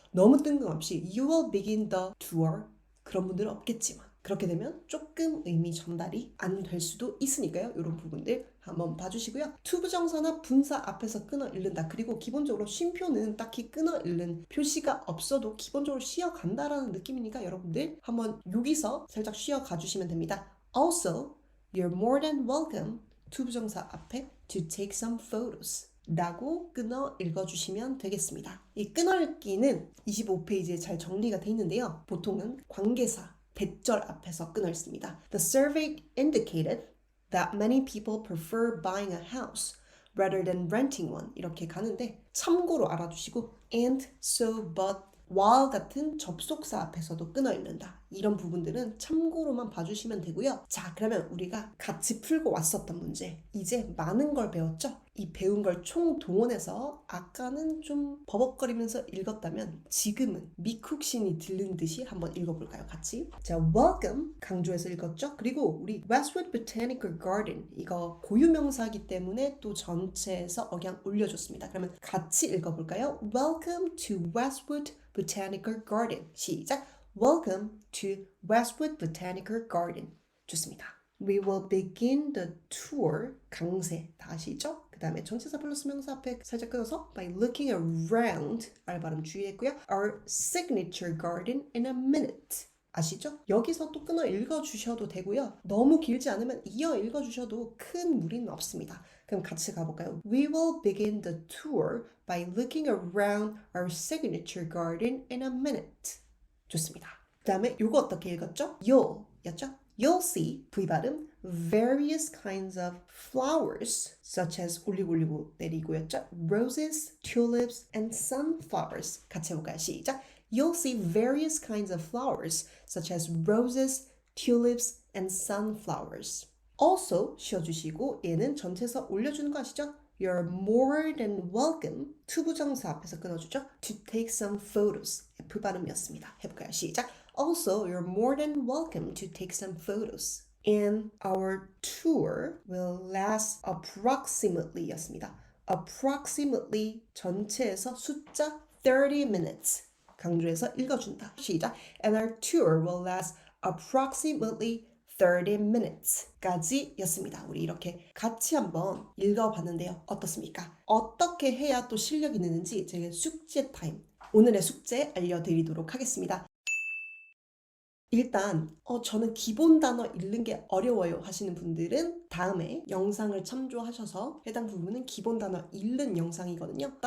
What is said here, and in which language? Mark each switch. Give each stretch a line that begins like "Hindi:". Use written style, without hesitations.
Korean: 너무 뜬금없이
English: you will begin the tour
Korean: 그런 분들은 없겠지만 그렇게 되면 조금 의미 전달이 안 될 수도 있으니까요. 이런 부분들 한번 봐주시고요. 투부정사나 분사 앞에서 끊어 읽는다. 그리고 기본적으로 쉼표는 딱히 끊어 읽는 표시가 없어도 기본적으로 쉬어간다라는 느낌이니까 여러분들 한번 여기서 살짝 쉬어가주시면 됩니다.
English: Also, you're more than welcome
Korean: 투부정사 앞에
English: to take some photos
Korean: 라고 끊어 읽어주시면 되겠습니다. 이 끊어 읽기는 25페이지에 잘 정리가 돼 있는데요. 보통은 관계사 대절 앞에서 끊어 읽습니다.
English: The survey indicated that many people prefer buying a house rather than renting one.
Korean: 이렇게 가는데 참고로 알아두시고
English: and, so, but, while
Korean: 같은 접속사 앞에서도 끊어 읽는다. 이런 부분들은 참고로만 봐주시면 되고요. 자, 그러면 우리가 같이 풀고 왔었던 문제. 이제 많은 걸 배웠죠? 이 배운 걸 총동원해서 아까는 좀 버벅거리면서 읽었다면 지금은 미쿡신이 들린 듯이 한번 읽어볼까요? 같이. 자, welcome 강조해서 읽었죠? 그리고 우리 Westwood Botanical Garden 이거 고유명사이기 때문에 또 전체에서 억양 올려줬습니다. 그러면 같이 읽어볼까요?
English: Welcome to Westwood Botanical Garden.
Korean: 시작.
English: Welcome to Westwood Botanical Garden.
Korean: 좋습니다.
English: We will begin the tour.
Korean: 강세 다 아시죠? 그 다음에 전치사 플러스 명사 앞에 살짝 끊어서
English: by looking around
Korean: 알 발음 주의했고요.
English: Our signature garden in a minute.
Korean: 아시죠? 여기서 또 끊어 읽어주셔도 되고요. 너무 길지 않으면 이어 읽어주셔도 큰 무리는 없습니다. 그럼 같이 가볼까요?
English: We will begin the tour by looking around our signature garden in a minute.
Korean: 좋습니다. 그 다음에 요거 어떻게 읽었죠? You'll 였죠?
English: You'll see, V 발음, various kinds of flowers, such as
Korean: 올리고 내리고였죠?
English: Roses, tulips, and sunflowers.
Korean: 같이 해볼까요? 시작!
English: You'll see various kinds of flowers, such as roses, tulips, and sunflowers.
Korean: Also, 쉬어주시고 얘는 전체에서 올려주는 거 아시죠?
English: You're more than welcome,
Korean: 투부정사 앞에서 끊어주죠?
English: To take some photos. F 발음이었습니다.
Korean: 해볼까요? 시작!
English: Also, you're more than welcome to take some photos. And our tour will last approximately
Korean: 였습니다.
English: Approximately
Korean: 전체에서 숫자
English: 30 minutes.
Korean: 강조해서 읽어준다. 시작.
English: And our tour will last approximately 30 minutes
Korean: 까지 였습니다. 우리 이렇게 같이 한번 읽어봤는데요. 어떻습니까? 어떻게 해야 또 실력이 느는지 제가 숙제 타임. 오늘의 숙제 알려드리도록 하겠습니다. 일단 저는 기본 단어 읽는 게 어려워요 하시는 분들은 다음에 영상을 참조하셔서 해당 부분은 기본 단어 읽는 영상이거든요.